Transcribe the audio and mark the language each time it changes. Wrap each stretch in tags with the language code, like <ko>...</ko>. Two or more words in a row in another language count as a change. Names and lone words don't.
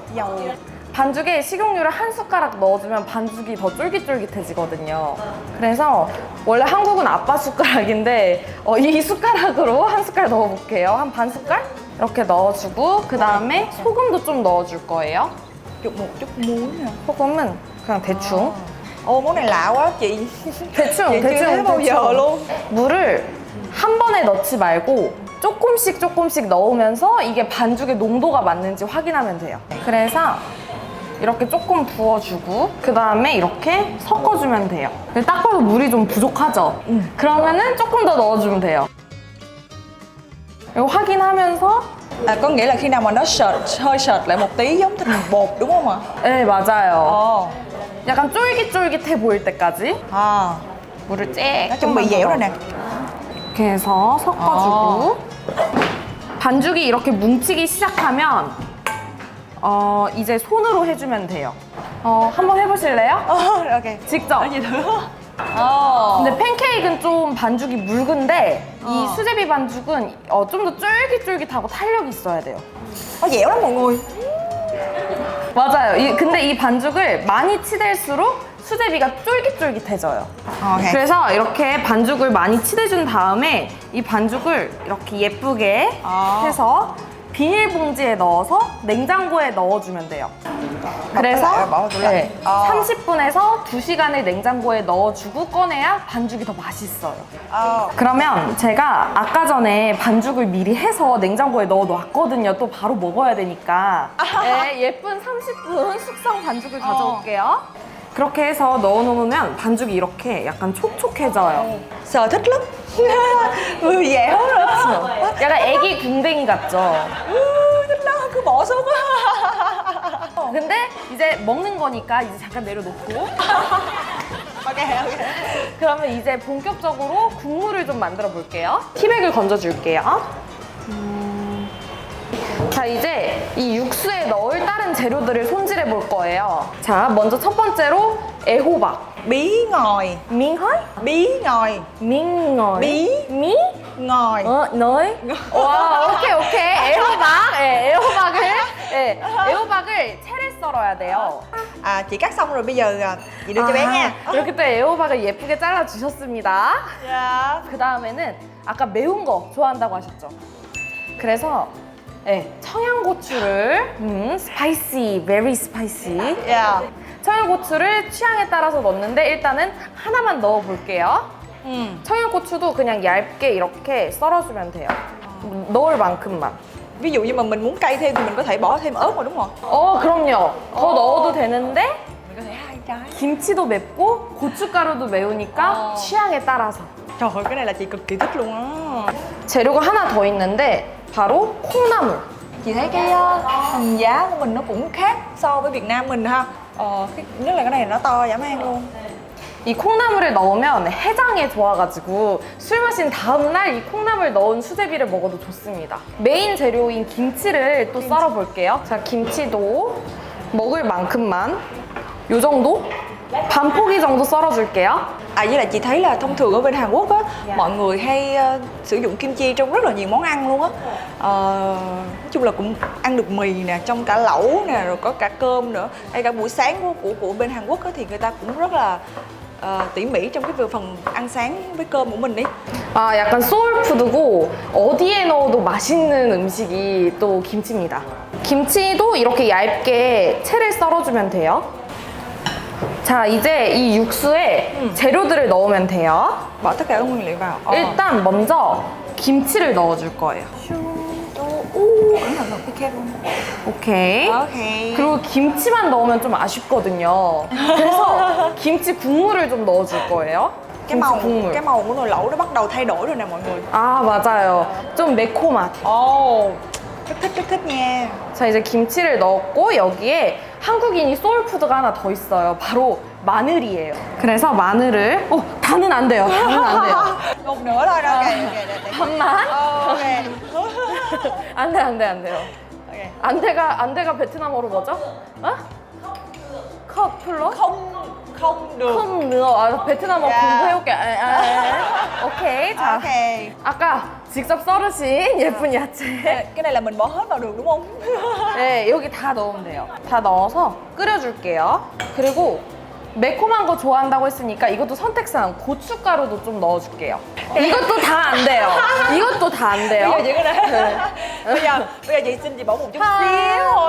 <vi>Dầu.</vi> <ko>반죽에 식용유를 한 숟가락 넣어주면 반죽이 더 쫄깃쫄깃해지거든요. 그래서 원래 한국은 아빠 숟가락인데 이 숟가락으로 한 숟갈 넣어볼게요. 한 반 숟갈? 이렇게 넣어주고 그 다음에 소금도 좀 넣어줄 거예요.</ko> <vi>Chụp một chút muối nè.</vi> <ko>소금은 그냥 대충.</ko> <vi>Ô, món này lạ quá chị.</vi> <ko>대충,</ko> <vi>Chị chưa thấy bao giờ luôn.</vi> <ko>물을 한 번에 넣지 말고 조금씩 넣으면서 이게 반죽의 농도가 맞는지 확인하면 돼요. 그래서 이렇게 조금 부어주고 그 다음에 이렇게 섞어주면 돼요. 근데 딱 봐도 물이 좀 부족하죠? 그러면은 조금 더 넣어주면 돼요. 이거 확인하면서</ko> <vi>À, có nghĩa là khi nào mà nó hơi sệt lại một tí giống thịt bột đúng không ạ?</vi> <ko>네, 맞아요. Ồ. 약간 쫄깃쫄깃해 보일 때까지 À, 물을 쬐.</ko> <vi>nó chuẩn bị dẻo rồi nè.</vi> <ko>이렇게 해서 섞어주고 반죽이 이렇게 뭉치기 시작하면 이제 손으로 해주면 돼요. 한번 해보실래요? Ok. 직접.</ko> <vi>Gì nữa? Ồ.</vi> <ko>근데 팬케이크는 좀 반죽이 묽은데 이 수제비 반죽은 좀 더 쫄깃쫄깃하고 탄력이 있어야 돼요.</ko> <vi>Dẻo lắm mọi người.</vi> <ko>맞아요. 근데 이 반죽을 많이 치댈수록 수제비가 쫄깃쫄깃해져요. Ok. 그래서 이렇게 반죽을 많이 치대준 다음에 이 반죽을 이렇게 예쁘게 해서 비닐봉지에 넣어서 냉장고에 넣어주면 돼요. 그래서</ko> <vi>bỏ tủ lạnh.</vi> <ko>30분에서 2시간을 냉장고에 넣어주고 꺼내야 반죽이 더 맛있어요. Ờ. 그러면 제가 아까 전에 반죽을 미리 해서 냉장고에 넣어놨거든요. 또 바로 먹어야 되니까. 네, 예쁜 30분 숙성 반죽을 가져올게요. 그렇게 해서 넣어놓으면 반죽이 이렇게 약간 촉촉해져요.</ko> <vi>Sở thích lắm. Người dẻo nữa.</vi> <ko>약간 애기 궁뎅이 같죠?</ko> <vi>Thích đó, cứ bỏ xuống á.</vi> <ko>근데 이제 먹는 거니까 이제 잠깐 내려놓고</ko> <en>Ok, ok.</en> <ko>그러면 이제 본격적으로 국물을 좀 만들어 볼게요. 티백을 건져 줄게요. 자, 이제 이 육수에 넣을 다른 재료들을 손질해 볼 거예요. 자, 먼저 첫 번째로 애호박.</ko> <vi>Bí ngòi.</vi> <ko>밍허이?</ko> <vi>Bí ngòi.</vi> <ko>밍어이.</ko> <vi>Bí</vi> <ko>미?</ko> <vi>ngòi.</vi> <ko>너이? 와, 오케이. 애호박. 네, 애호박을 채를 썰어야 돼요.</ko> <vi>À, chị cắt xong rồi bây giờ chị đưa cho bé nha.</vi> <ko>이렇게 또 애호박을 예쁘게 잘라 주셨습니다.</ko> <vi>Dạ.</vi> <ko>그 다음에는 아까 매운 거 좋아한다고 하셨죠? 그래서 청양고추를 스파이시,</ko> <en>very spicy.</en> <vi>Dạ.</vi> <ko>청양고추를 취향에 따라서 넣는데 일단은 하나만 넣어 볼게요. 청양고추도 그냥 얇게 이렇게 썰어주면 돼요. 넣을 만큼만.</ko> <vi>Ví dụ như mà mình muốn cay thêm thì mình có thể bỏ thêm ớt vào đúng không?</vi> <ko>그럼요. 더 넣어도 되는데</ko> <vi>Mình có thể hai trái.</vi> <ko>김치도 맵고 고춧가루도 매우니까 취향에 따라서.</ko> <vi>Trời ơi, cái này là chị cực kỳ thích luôn á.</vi> <ko>재료가 하나 더 있는데 바로 콩나물.</ko> <vi>Chị thấy cái hình giá của mình nó cũng khác so với Việt Nam mình ha. Nhất là cái này nó to dã man luôn.</vi> <ko>이 콩나물을 넣으면 해장에 좋아가지고 술 마신 다음날 이 콩나물 넣은 수제비를 먹어도 좋습니다. 메인 재료인 김치를 또 썰어 볼게요. 자, 김치도 먹을 만큼만 요 정도? 반 포기 정도 썰어 줄게요.</ko> <vi>À với lại chị thấy là thông thường ở bên Hàn Quốc á, mọi người hay sử dụng kim chi trong rất là nhiều món ăn luôn á. Nói chung là cũng ăn được mì nè, trong cả lẩu nè, rồi có cả cơm nữa. Hay cả buổi sáng của bên Hàn Quốc á, thì người ta cũng rất là tỉ mỉ trong cái phần ăn sáng với cơm của mình ấy.</vi> <ko>약간 소울푸드고 어디에 넣어도 맛있는 음식이 또 김치입니다. 김치도 이렇게 얇게 채를 썰어주면 돼요. 자, 이제 이 육수에 재료들을 넣으면 돼요.</ko> <vi>Bỏ tất cả các nguyên liệu vào.</vi> <ko>일단 먼저 김치를 넣어줄 거예요.</ko> <vi>Cẩn thận cái kẹp luôn.</vi> <ko>오케이. Ok. 그리고 김치만 넣으면 좀 아쉽거든요. 그래서 김치 국물을 좀 넣어줄 거예요. 김치 국물.</ko> <vi>cái màu của nồi lẩu nó bắt đầu thay đổi rồi nè mọi người.</vi> <ko>아, 맞아요. 좀 매콤한.</ko> <vi>Ồ, rất thích nha.</vi> <ko>자, 이제 김치를 넣었고 여기에 한국인이 소울푸드가 하나 더 있어요. 바로 마늘이에요. 그래서 마늘을 다는 안 돼요. 다는 안 돼요.</ko> <vi>Một nửa thôi đó.</vi> <en>Ok, ok.</en> <ko>반만? Ok. 안 돼, 안 돼, 안 돼요. Ok. 안 돼가 베트남어로 뭐죠? 어? 컵 플러?</ko> <vi>Không được.</vi> <ko>컵 넣어. 아, 베트남어 야. 공부해올게. 오케이. 자, Ok. 아까 직접 썰으신 예쁜 야채.</ko> <vi>Cái này là mình bỏ hết vào được đúng không?</vi> <ko>네, 여기 다 넣으면 돼요. 다 넣어서 끓여줄게요. 그리고 매콤한 거 좋아한다고 했으니까 이것도 선택사항 고춧가루도 좀 넣어줄게요. 이것도 다 안 돼요. 이것도 다 안 돼요.</ko> <vi>Bây giờ chị có thể. Bây giờ chị xin chị bỏ một chút xíu thôi.</vi>